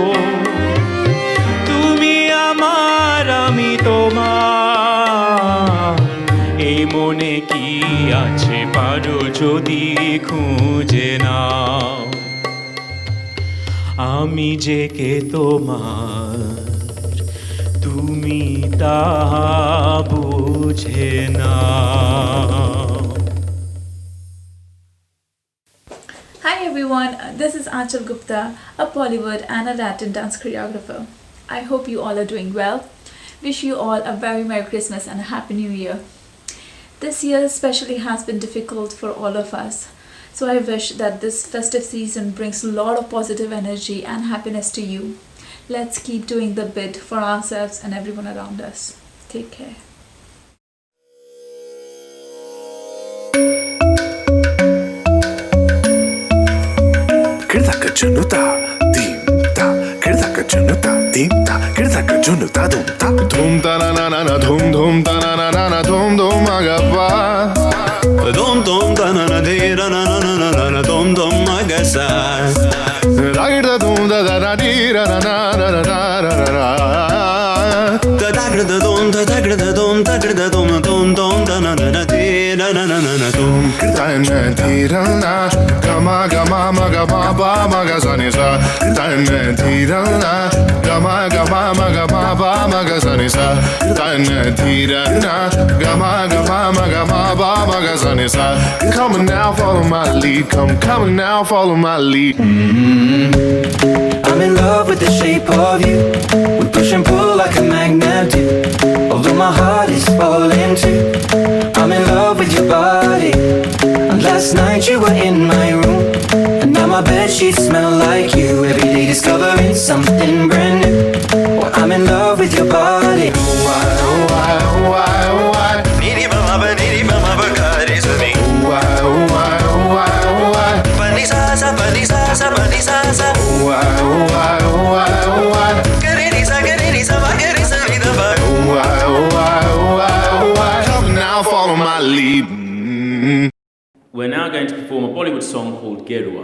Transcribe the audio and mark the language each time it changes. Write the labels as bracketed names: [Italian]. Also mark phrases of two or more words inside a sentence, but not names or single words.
[Bangla] আমি তোমার এই মনে কি আছে পারো যদি খুঁজে নাও আমি যে কে তোমার তুমি তা বুঝে নাও [English] Hi everyone, this is Aanchal Gupta, a Bollywood and a Latin dance choreographer. I hope you all are doing well. Wish you all a very Merry Christmas and a Happy New Year. This year especially has been difficult for all of us. So I wish that this festive season brings a lot of positive energy and happiness to you. Let's keep doing the bit for ourselves and everyone around us. Take care. Kerda kachanuta, dim ta, kerda junu ta dim ta girda ka junu ta dum ta na na na dum ta na na na dum agapa dum ta na na de ra na na na dum agasa da girda dum da da di ra na na na da girda dum da girda dum da girda dum ta na na de ra na na dum girda na di ra na gama gama ma gama ba ma ga sa ni sa girda na di ra na gama gama ma gama ba ma ga sa ni sa girda na di ra na gama gama ma gama ba ma ga sa ni sa come on now follow my lead come on now follow my lead I'm in love with the shape of you. We push and pull like a magnet do. Although my heart is falling too. I'm in love with your body. And last night you were in my room. And now my bedsheets smell like you. Every day discovering something brand new. Well, I'm in love with your body. Oh why, oh why, oh why, oh why niri mama ba kare sa me oh why, oh why, oh why, oh why pani sa sa oh why, oh why, oh why, oh why kare ni sa ba kare sa ni da ba oh why, oh why, oh why, oh why come now follow my lead We're now going to perform a Bollywood song called Gerua.